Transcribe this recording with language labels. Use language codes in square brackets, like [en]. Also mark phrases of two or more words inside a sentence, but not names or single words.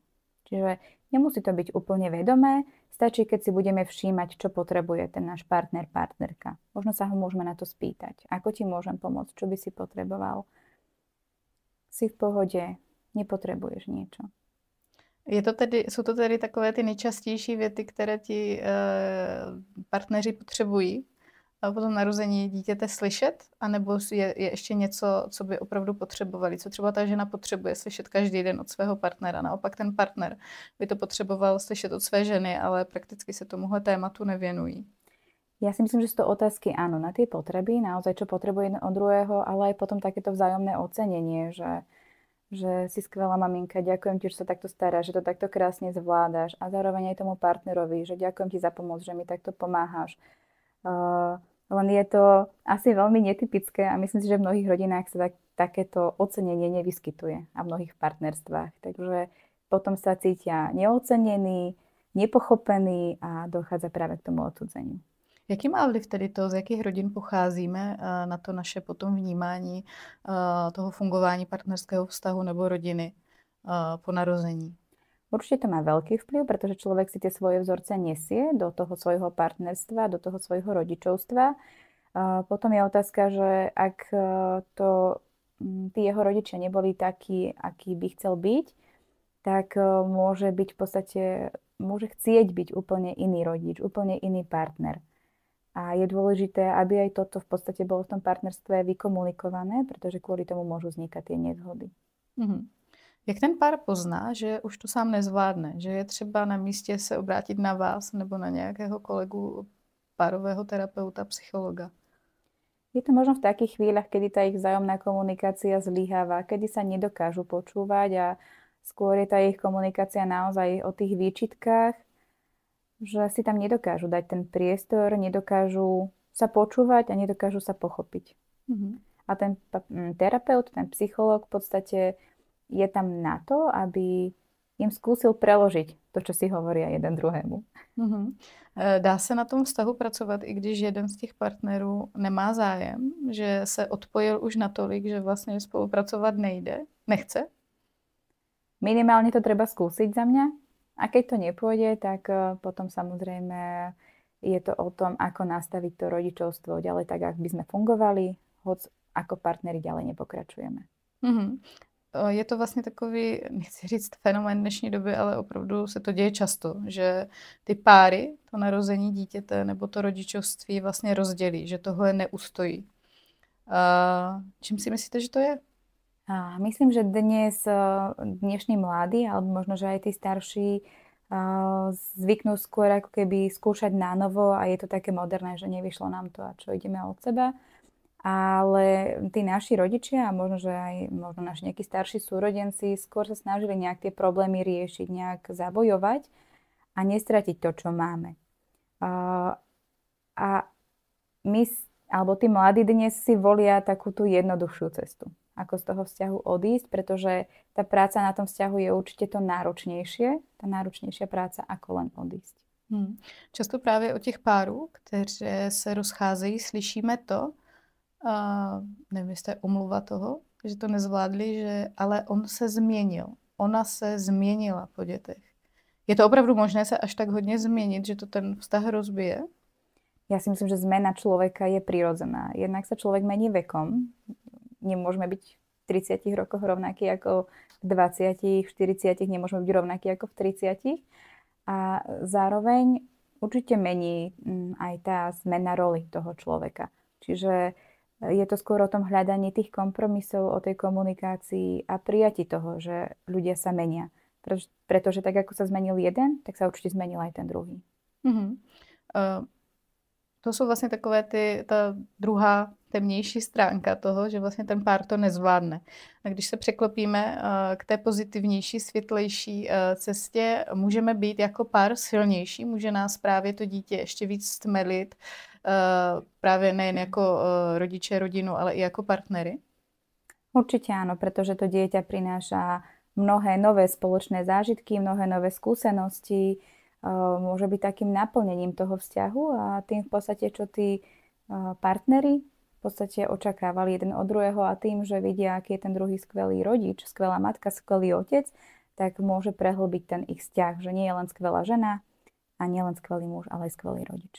[sk] Čiže nemusí to byť úplne vedomé, stačí, keď si budeme všímať, čo potrebuje ten náš partner, partnerka. Možno sa ho môžeme na to spýtať. Ako ti môžem pomôcť? Čo by si potreboval? Si v pohode? Nepotrebuješ niečo? [cs] Jsou to tedy takové ty nejčastější věty, které ti partneři potřebují po tom narození dítěte slyšet? A nebo je ještě něco, co by opravdu potřebovali? Co třeba ta žena potřebuje slyšet každý den od svého partnera? Naopak ten partner by to potřeboval slyšet od své ženy, ale prakticky se tomuhle tématu nevěnují. [sk] Ja si myslím, že sú to otázky áno na tie potreby, naozaj čo potrebuje jeden od druhého, ale aj potom takéto vzájomné ocenenie, že si skvelá maminka, ďakujem ti, že sa takto staráš, že to takto krásne zvládaš a zároveň aj tomu partnerovi, že ďakujem ti za pomoc, že mi takto pomáhaš. Len je to asi veľmi netypické a myslím si, že v mnohých rodinách sa takéto ocenenie nevyskytuje a v mnohých partnerstvách. Takže potom sa cítia neocenení, nepochopení a dochádza práve k tomu odsudzeniu. [cs] Jaký má vliv tedy to, z jakých rodin pocházíme na to naše potom vnímání toho fungování partnerského vztahu nebo rodiny po narození? [sk] Určite to má veľký vplyv, pretože človek si tie svoje vzorce nesie do toho svojho partnerstva, do toho svojho rodičovstva. Potom je otázka, že ak tí jeho rodičia neboli takí, aký by chcel byť, tak môže byť v podstate, môže chcieť byť úplne iný rodič, úplne iný partner. A je dôležité, aby aj toto v podstate bolo v tom partnerstve vykomunikované, pretože kvôli tomu môžu vznikať tie nezhody. Mm-hmm. [cs] Jak ten pár pozná, že už to sám nezvládne, že je třeba na místě se obrátit na vás nebo na nějakého kolegu párového terapeuta, psychologa? [sk] Je to možno v takých chvíľach, kedy tá ich vzájomná komunikácia zlyháva, kedy sa nedokážu počúvať a skôr je tá ich komunikácia naozaj o tých výčitkách, že si tam nedokážu dať ten priestor, nedokážu sa počúvať a nedokážu sa pochopiť. A ten terapeut, ten psychológ v podstate je tam na to, aby im skúsil preložiť to, čo si hovoria jeden druhému. [cs] Dá se na tom vztahu pracovat, i když jeden z těch partnerů nemá zájem, že se odpojil už natolik, že vlastně spolupracovat nechce? [sk] Minimálne to treba skúsiť za mňa. A keď to nepôjde, tak potom samozrejme je to o tom, ako nastaviť to rodičovstvo ďalej tak, ak by sme fungovali, hoď ako partneri ďalej nepokračujeme. [cs] Je to vlastně takový, nechci říct fenomén dnešní doby, ale opravdu se to děje často, že ty páry, to narození dítěte nebo to rodičovství vlastně rozdělí, že tohle neustojí. Čím si myslíte, že to je? [sk] Myslím, že dnešní mladí, alebo možno, že aj tí starší zvyknú skôr ako keby skúšať nánovo a je to také moderné, že nevyšlo nám to a čo, ideme od seba. Ale tí naši rodičia a možno, že aj naši nejakí starší súrodenci skôr sa snažili nejak tie problémy riešiť, nejak zabojovať a nestratiť to, čo máme. A my, alebo tí mladí dnes si volia takú tú jednoduchšiu cestu, ako z toho vzťahu odísť, pretože tá práca na tom vzťahu je určite to náročnejšie, tá náročnejšia práca, ako len odísť. [cs] Často právě o těch párů, kteří se rozcházejí, slyšíme to, nevím, jestli je omluva toho, že to nezvládli, že ale on se změnil. Ona se změnila po dětech. Je to opravdu možné se až tak hodně změnit, že to ten vztah rozbije? [sk] Ja si myslím, že zmena človeka je prirodzená. Jednak sa človek mení vekom. Nemôžeme byť v 30 rokoch rovnakí ako v 20, v 40, nemôžeme byť rovnakí ako v 30. A zároveň určite mení aj tá zmena roli toho človeka. Čiže je to skôr o tom hľadaní tých kompromisov, o tej komunikácii a prijati toho, že ľudia sa menia. Pretože tak, ako sa zmenil jeden, tak sa určite zmenil aj ten druhý. [cs] To jsou vlastně takové ta druhá temnější stránka toho, že vlastně ten pár to nezvládne. A když se překlopíme k té pozitivnější, světlejší cestě, můžeme být jako pár silnější, může nás právě to dítě ještě víc stmelit, právě nejen jako rodiče, rodinu, ale i jako partnery? [sk] Určite áno, pretože to dieťa prináša mnohé nové spoločné zážitky, mnohé nové skúsenosti, môže byť takým naplnením toho vzťahu a tým v podstate, čo tí partneri v podstate očakávali jeden od druhého a tým, že vidia, aký je ten druhý skvelý rodič, skvelá matka, skvelý otec, tak môže prehlbiť ten ich vzťah, že nie je len skvelá žena a nie len skvelý muž, ale aj skvelý rodič.